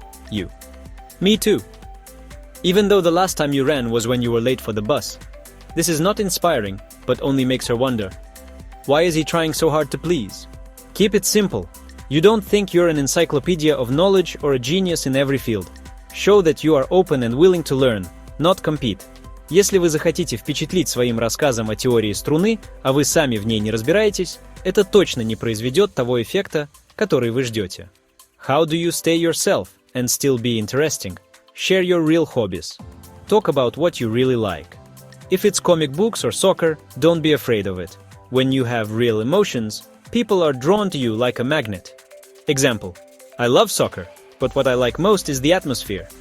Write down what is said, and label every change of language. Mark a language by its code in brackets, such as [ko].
[en] You, "Me too. Even though the last time you ran was when you were late for the bus." This is not inspiring, but only makes her wonder, why is he trying so hard to please? Keep it simple. You don't think you're an encyclopedia of knowledge or a genius in every field. Show that you are open and willing to learn, not compete. [ru] Если вы захотите впечатлить своим рассказом о теории струны, а вы сами в ней не разбираетесь, это точно не произведет того эффекта, который вы ждете. [en] How do you stay yourself and still be interesting? Share your real hobbies. Talk about what you really like. If it's comic books or soccer, don't be afraid of it. When you have real emotions, people are drawn to you like a magnet. Example, "I love soccer, but what I like most is the atmosphere.